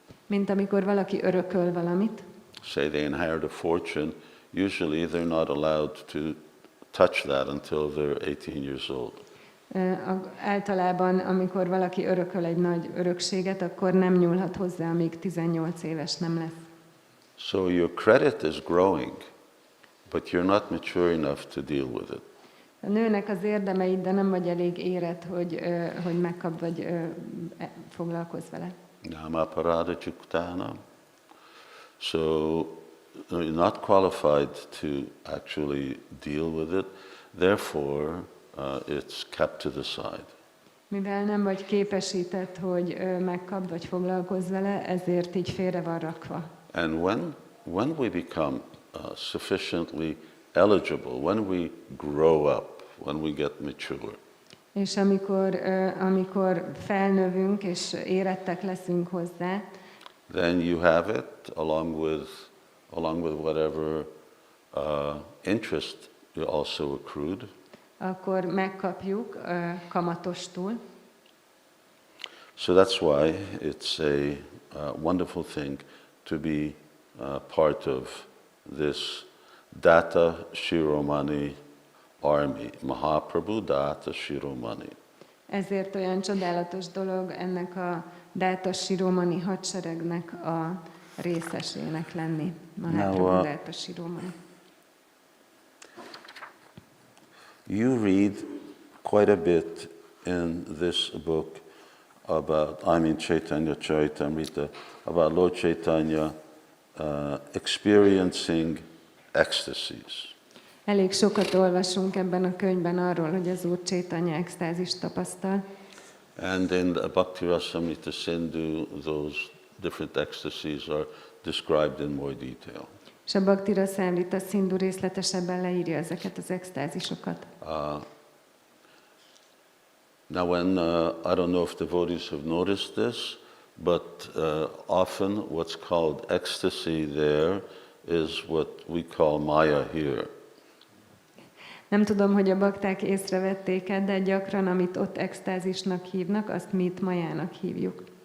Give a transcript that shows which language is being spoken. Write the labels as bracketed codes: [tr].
[hu] Mint amikor valaki örököl valamit. [en] Say they inherit a fortune, usually they're not allowed to touch that until they're 18 years old. [hu] Általában, amikor valaki örököl egy nagy örökséget, akkor nem nyúlhat hozzá, amíg 18 éves nem lesz. [en] So your credit is growing, but you're not mature enough to deal with it. [hu] A nőnek az érdemeid, de nem vagy elég érett, hogy megkapd, vagy foglalkozz vele. [sa] Namaparada Juktana. [en] So you're not qualified to actually deal with it, therefore it's kept to the side. [hu] Mivel nem vagy képesített, hogy megkapd, vagy foglalkozz vele, ezért így félre van rakva. [en] And when we become sufficiently eligible, when we grow up, when we get mature, [hu] és amikor felnövünk és érettek leszünk hozzá, [en] then you have it along with whatever interest you also accrued. [hu] Akkor megkapjuk kamatostul. [en] So that's why it's a wonderful thing to be part of this Datta Shiromani army, Mahaprabhu Datta Shiromani. [hu] Ezért olyan csodálatos dolog ennek a Dáta Shiromani hadseregnek a részesének lenni. Mahaprabhu Dáta Shiromani. [en] You read quite a bit in this book about, Caitanya-caritāmṛta, about Lord Chaitanya experiencing ecstasies. [hu] Elég sokat olvasunk ebben a könyvben arról, hogy az Úr Chaitanya extázist tapasztal. [en] And in the Bhakti-rasamrita Sindhu, those different ecstasies are described in more detail. [hu] És a Bhakti-rasamrita Sindhu részletesebben leírja ezeket az extázisokat. [en] Now I don't know if devotees have noticed this, but often what's called ecstasy there is what we call Maya here. [hu] Nem tudom, hogy a bakták észrevették-e, de gyakran, amit ott extázisnak hívnak, azt mi itt majának hívjuk.